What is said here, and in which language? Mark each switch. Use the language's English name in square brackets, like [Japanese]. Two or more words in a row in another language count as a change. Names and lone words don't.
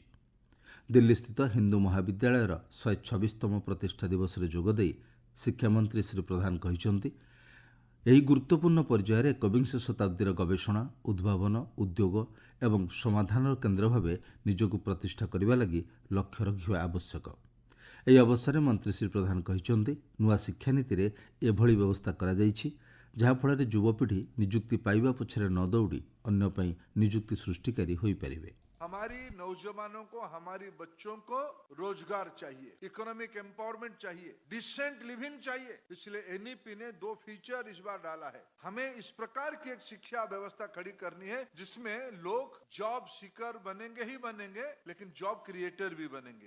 [Odia] ଦିଲ୍ଲୀସ୍ଥିତ ହିନ୍ଦୁ ମହାବିଦ୍ୟାଳୟର 126ତମ ପ୍ରତିଷ୍ଠା ଦିବସରେ ଯୋଗଦେଇ ଶିକ୍ଷାମନ୍ତ୍ରୀ ଶ୍ରୀ ପ୍ରଧାନ କହିଛନ୍ତି, ଏହି ଗୁରୁତ୍ୱପୂର୍ଣ୍ଣ ପର୍ଯ୍ୟାୟରେ ଏକବିଂଶ ଶତାବ୍ଦୀର ଗବେଷଣା, ଉଦ୍ଭାବନ, ଉଦ୍ୟୋଗ ଏବଂ ସମାଧାନର କେନ୍ଦ୍ର ଭାବେ ନିଜକୁ ପ୍ରତିଷ୍ଠା କରିବା ଲାଗି ଲକ୍ଷ୍ୟ ରଖିବା ଆବଶ୍ୟକ। ଏହି ଅବସରରେ ମନ୍ତ୍ରୀ ଶ୍ରୀ ପ୍ରଧାନ କହିଛନ୍ତି, ନୂଆ ଶିକ୍ଷାନୀତିରେ ଏଭଳି ବ୍ୟବସ୍ଥା କରାଯାଇଛି, ଯାହାଫଳରେ ଯୁବପିଢ଼ି ନିଯୁକ୍ତି ପାଇବା ପଛରେ ନ ଦୌଡ଼ି ଅନ୍ୟ ପାଇଁ ନିଯୁକ୍ତି ସୃଷ୍ଟିକାରୀ ହୋଇପାରିବେ। [Hindi] हमारी नौजवानों को, हमारी बच्चों को रोजगार चाहिए, [English] economic empowerment [Hindi] चाहिए, [English] decent living [Hindi] चाहिए। इसलिए एनईपी ने 2 फीचर इस बार डाला है। हमें इस प्रकार की एक शिक्षा व्यवस्था खड़ी करनी है जिसमें लोग [English] job seeker [Hindi] बनेंगे ही बनेंगे, लेकिन [English] job creator [Hindi] भी बनेंगे।